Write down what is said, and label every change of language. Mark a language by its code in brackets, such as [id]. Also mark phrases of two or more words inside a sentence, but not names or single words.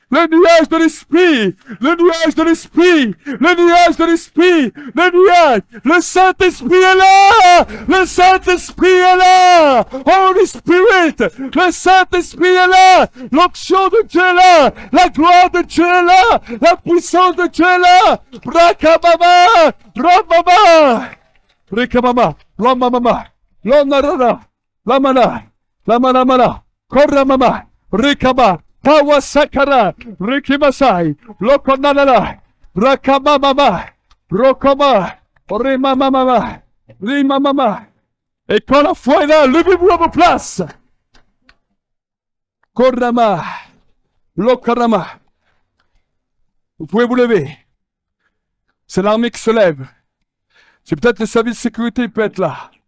[fr] Le Saint-Esprit est là. [en] Holy Spirit. [fr] Le Saint-Esprit est là. L'onction de Dieu est là. La gloire de Dieu est là. La puissance de Dieu est là. Brakababa. Ramama. Rekamama. Lamamama. Lonarara. Lamana. Koramama. Rekaba. Pawasakara, Rikimasai, Lokonala, Rakamamama, Rokama, Rimamama. Et quand la foi est là, levez-vous à vos places. Korama, Lokarama. Vous pouvez vous lever. C'est l'armée qui se lève. C'est peut-être le service de sécurité qui peut être là.